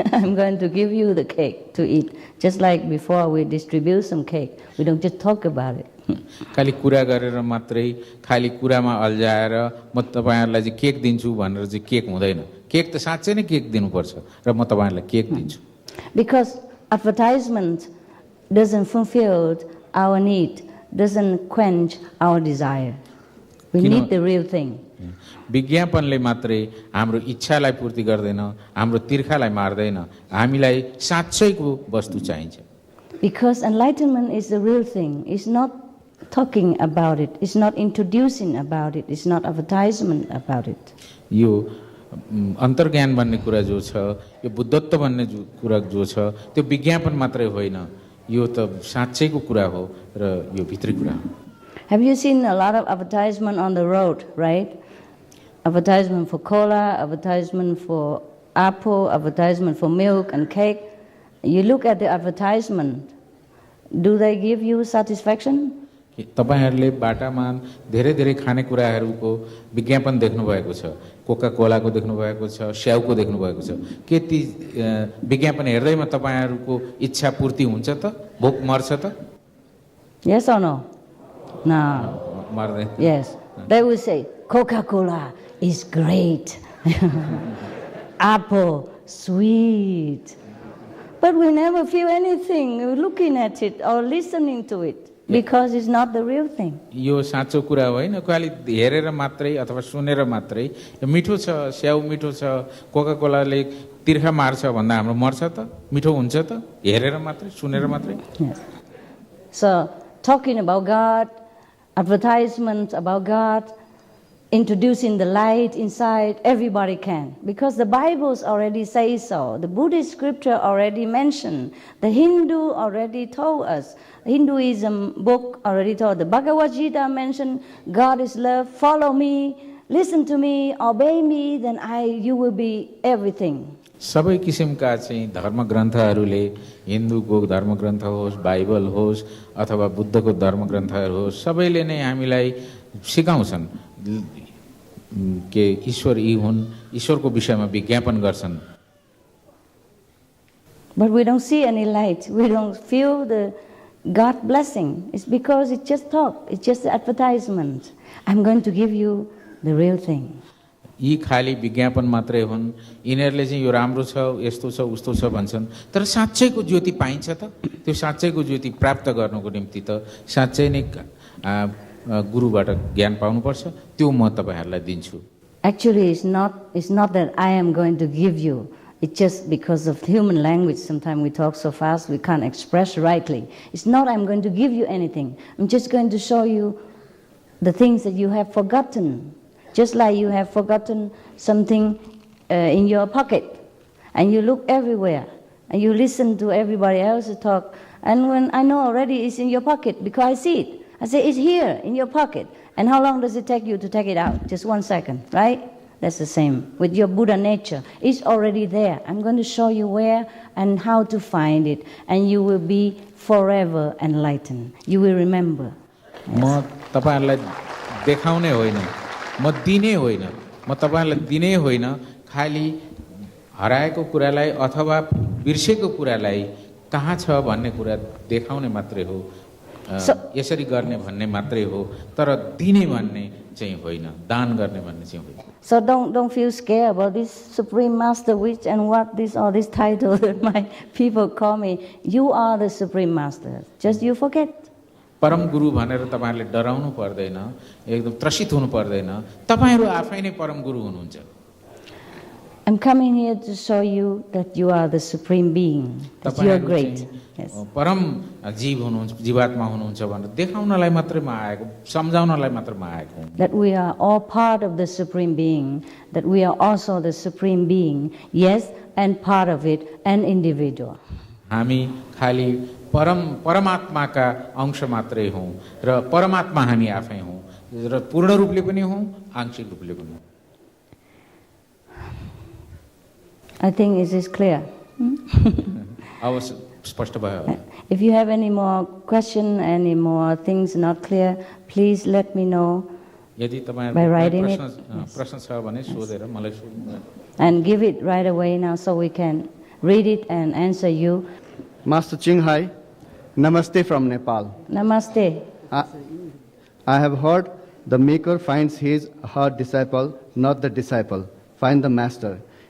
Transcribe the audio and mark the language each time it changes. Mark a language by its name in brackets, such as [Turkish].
[English] I'm going to give you the cake to eat. Just like before we distribute some cake. We don't just talk about it. [Nepali] खाली कुरा गरेर मात्रै खाली कुरामा अल्झाएर म तपाईहरुलाई चाहिँ केक दिन्छु भनेर चाहिँ केक हुँदैन। केक त साच्चै नै केक दिनुपर्छ र म तपाईहरुलाई केक दिन्छु। [English] Because advertisement doesn't fulfill our need, doesn't quench our desire. We need the real thing. [Nepali] विज्ञापनले मात्रै हाम्रो इच्छालाई पूर्ति गर्दैन, हाम्रो तिर्खालाई मार्दैन, हामीलाई साच्चैको वस्तु चाहिन्छ। [English] Because enlightenment is the real thing. It's not talking about it, it's not introducing about it, it's not advertisement about it. [Nepali] यो अन्तर्ज्ञान भन्ने कुरा जो छ, यो बुद्धत्व भन्ने कुरा जो छ, त्यो विज्ञापन मात्रै होइन, यो त साच्चैको कुरा हो र यो भित्री कुरा हो। [English] Have you seen a lot of advertisement on the road, right? Advertisement for cola, advertisement for apple, advertisement for milk and cake. You look at the advertisement, do they give you satisfaction? [Nepali] तपाईहरुले बाटामा धेरै धेरै खानेकुराहरुको विज्ञापन देख्नु भएको छ, Coca कोलाको देख्नु भएको छ, स्याउको देख्नु भएको छ। के ती विज्ञापन हेर्दैमा तपाईहरुको इच्छा पूर्ति हुन्छ त? भोक मर्छ त? [English] Yes or no? No. [Nepali] मर्दैन। [English] Yes. They will say Coca-Cola is great. apple, sweet. But we never feel anything looking at it or listening to it because it's not the real thing. [Nepali] यो साँचो कुरा होइन खालि हेरेर मात्रै अथवा सुनेर मात्रै यो मिठो छ स्याउ मिठो छ कोका कोलाले तिर्खा मार्छ भन्दा हाम्रो मर्छ त मिठो हुन्छ त हेरेर मात्रै सुनेर मात्रै [English] Yes. So, talking about God, advertisements about God, introducing the light inside, everybody can. Because the Bibles already say so. The Buddhist scripture already mentioned. The Hindu already told us. Hinduism book already told. The Bhagavad Gita mentioned God is love. Follow me, listen to me, obey me, then you will be everything. [Nepali] सबै किसिमका चाहिँ धर्म ग्रन्थहरूले हिन्दूको धर्म ग्रन्थ होस् Bible होस् अथवा बुद्धको धर्म ग्रन्थहरू होस् सबैले नै हामीलाई सिकाउँछन् के ईश्वर यी हुन् ईश्वरको विषयमा विज्ञापन गर्छन्. [English] But we don't see any light. We don't feel the God blessing. It's because it's just talk. It's just advertisement. I'm going to give you the real thing. [Nepali] यी खाली विज्ञापन मात्रै हुन्. यिनीहरूले चाहिँ यो राम्रो छ यस्तो छ उस्तो छ भन्छन् तर साँच्चैको ज्योति पाइन्छ त त्यो साँच्चैको ज्योति प्राप्त गर्नको निम्ति त साँच्चै नै गुरुबाट ज्ञान पाउनुपर्छ त्यो म तपाईहरुलाई दिन्छु. [English] Actually, it's not that I am going to give you. It's just because of human language. Sometimes we talk so fast we can't express rightly. It's not I'm going to give you anything. I'm just going to show you the things that you have forgotten. Just like you have forgotten something in your pocket, and you look everywhere, and you listen to everybody else talk, and when I know already it's in your pocket because I see it. I say, it's here in your pocket. And how long does it take you to take it out? Just 1 second, right? That's the same with your Buddha nature. It's already there. I'm going to show you where and how to find it, and you will be forever enlightened. You will remember. [Nepali] म तपाईहरुलाई देखाउने होइन म दिने होइन म तपाईहरुलाई दिने होइन खाली हराएको कुरालाई अथवा बिर्सेको कुरालाई कहाँ छ भन्ने कुरा देखाउने मात्रै हो. यसरी गर्ने भन्ने मात्रै हो तर दिने भन्ने चाहिँ होइन दान गर्ने भन्ने चाहिँ होइन. [English] So don't feel scared about this Supreme Master which and what this or this title that my people call me. You are the Supreme Master. Just you forget. [Nepali] परम गुरु भनेर तपाईहरुले डराउनु पर्दैन एकदम त्रसित हुनु पर्दैन तपाईहरु आफै नै परम गुरु हुनुहुन्छ. [English] I'm coming here to show you that you are the Supreme Being. That you are great. Yes. [Nepali] परम जीव हुनुहुन्छ जीवात्मा हुनुहुन्छ भनेर देखाउनलाई मात्रै म आएको सम्झाउनलाई मात्र म आएको हुँ. [English] That we are all part of the Supreme Being. That we are also the Supreme Being. Yes, and part of it, an individual. [Nepali] हामी खाली परमात्माका अंश मात्रै हौं र परमात्मा हामी आफै हौं र पूर्ण रूपले पनि हौं आंशिक रूपले पनि. [English] I think it is clear. [Nepali] अब स्पष्ट भयो. [English] If you have any more question, any more things not clear, please let me know. [Nepali] यदि [English] by writing it. [Nepali] प्रश्न छ भने सोधेर मलाई सोध्नु. [English] And give it right away now so we can read it and answer you. Master Ching Hai, Namaste from Nepal. Namaste. I have heard the maker finds his her disciple, not the disciple. Find the master.